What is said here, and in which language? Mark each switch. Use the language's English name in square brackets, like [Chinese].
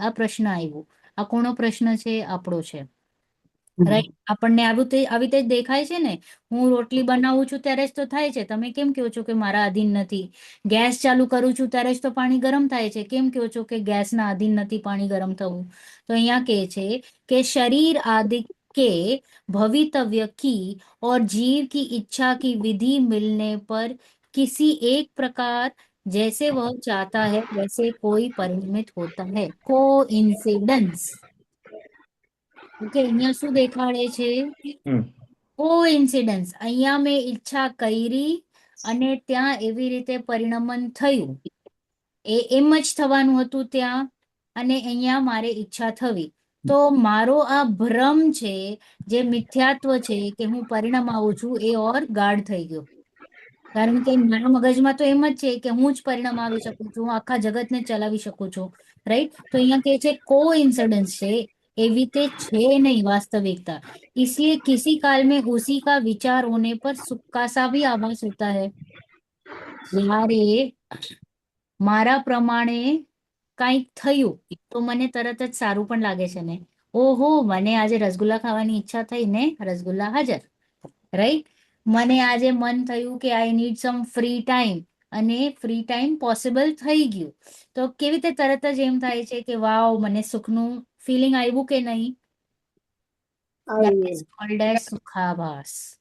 [Gujarati] આ પ્રશ્ન આવ્યો. આ કોનો પ્રશ્ન છે? આપણો છે, રાઈટ? આપણને આવી રીતે જ દેખાય છે ને. હું રોટલી બનાવું છું ત્યારે જ તો થાય છે, તમે કેમ કહો છો કે મારા આધીન નથી? ગેસ ચાલુ કરું છું ત્યારે જ તો પાણી ગરમ થાય છે, કેમ કહો છો કે ગેસના આધીન નથી પાણી ગરમ થવું? તો અહીંયા કહે છે કે [Hindi] शरीर आदि के भवितव्य की और जीव की इच्छा की विधि मिलने पर किसी एक प्रकार जैसे वह चाहता है वैसे कोई परिणमित होता है। [Gujarati] कोइंसिडेंस. ઓકે, અહીંયા શું દેખાડે છે? કોઇન્સિડન્સ. અહીંયા મેં ઈચ્છા કરી અને ત્યાં એવી રીતે પરિણમન થયું, એમ જ થવાનું હતું ત્યાં, અને અહીંયા મારે ઈચ્છા થવી. તો મારો આ ભ્રમ છે, જે મિથ્યાત્વ છે કે હું પરિણામ આવું છું, એ ઓર ગાઢ થઈ ગયો. કારણ કે મારા મગજમાં તો એમ જ છે કે હું જ પરિણામ આવી શકું છું, હું આખા જગતને ચલાવી શકું છું, રાઈટ? તો અહીંયા કે છે કો इंसिडेंस છે, एवी રીતે છે [Hindi] नहीं वास्तविकता। इसलिए किसी काल में उसी का विचार होने पर सुख का सा भी आभास होता है। [Gujarati] જ્યારે મારા પ્રમાણે કંઈક થયું તો મને તરત જ સારું પણ લાગે છે ને, ઓહો મને આજે રસગુલ્લા ખાવાની ઈચ્છા થઈ ને, રસગુલ્લા હાજર, રાઈટ? મને આજે મન થયું કે [English] I need some free time, [Gujarati] અને ફ્રી ટાઈમ પોસિબલ થઈ ગયું. તો કેવી રીતે તરત જ એમ થાય છે કે વાવ મને સુખનું ફિલિંગ આવ્યું કે નહીં? [English] That is called as સુખાભાસ.